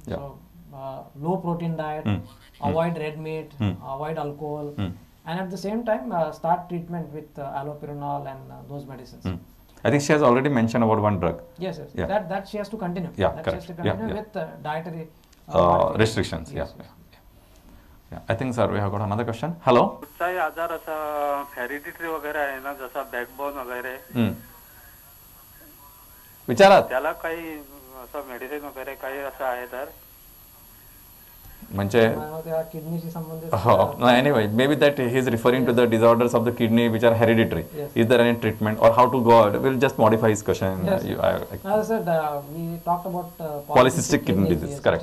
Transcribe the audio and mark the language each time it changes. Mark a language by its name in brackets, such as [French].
[English] So low protein diet, avoid red meat, avoid alcohol, and at the same time start treatment with allopurinol and those medicines. I think she has already mentioned about one drug. Yes. That she has to continue. That she has to continue with dietary restrictions. I think, sir, we have got another question. Hello. [Marathi] कुठचाही आजार असा hereditary वगैरे आहे ना, जसा backbone वगैरे, विचारात त्याला काही असं मेडिसिन वगैरे काही असं आहे तर म्हणजे किडनीशी संबंधित. [English] Anyway, maybe that he is referring to the disorders of the kidney which are hereditary. Is there any treatment or how to go out? We'll just modify his question. As I said, we talked about polycystic kidney disease, correct?